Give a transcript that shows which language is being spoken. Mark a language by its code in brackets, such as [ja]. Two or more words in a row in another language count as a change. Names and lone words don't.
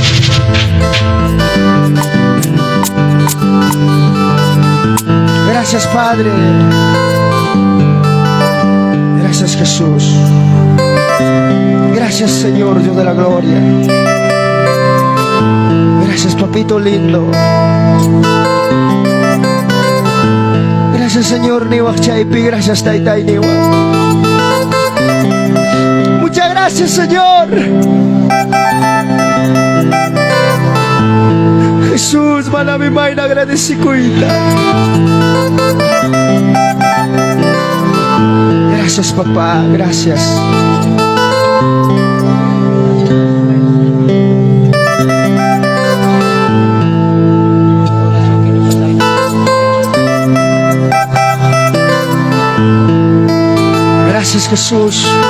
[es] Gracias, Padre. Gracias, Jesús. Gracias, Señor, Dios de la gloria. Gracias, papito lindo. Gracias, Señor Niwa Chaipi. Gracias, Taitai Niwa. Muchas gracias, Señor. [qu] Jesús, manami may agradecikuita. [es] Gracias, papá. Gracias. Gracias, Jesús.